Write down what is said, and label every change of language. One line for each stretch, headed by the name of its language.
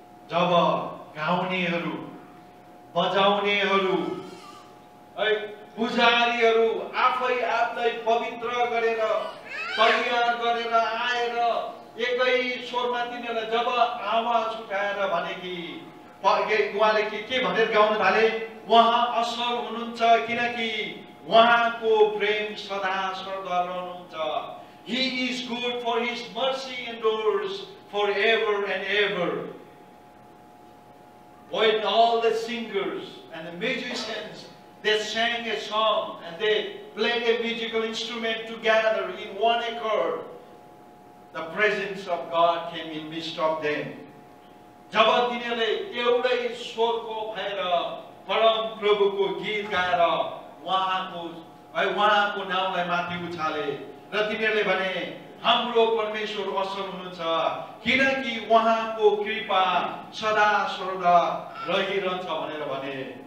Nepali: जब गाउनेहरू, बजाउनेहरू, पुजारीहरू आफै आफूलाई पवित्र गरेर तयार गरेर आएर एकै स्वरमा तिनीहरूलाई जब आवाज उठाएर भने कि उहाँले के भनेर गाउन थाले? उहाँ असल हुनुहुन्छ किनकि उहाँको प्रेम सदा सर्वदा रहनुहुन्छ।
English: He is good, for his mercy endures forever and ever. When all the singers and the musicians, they sang a song and they played a musical instrument together in one accord, the presence of God came in midst of them.
Nepali: जब तिनीहरूले एउटै स्वरको भएर परम प्रभुको गीत गाएर उहाँको नामलाई माथि उछाले र तिनीहरूले भने हाम्रो परमेश्वर असल हुनुहुन्छ किनकि उहाँको कृपा सदा सर्वदा रहिरहन्छ भनेर भने।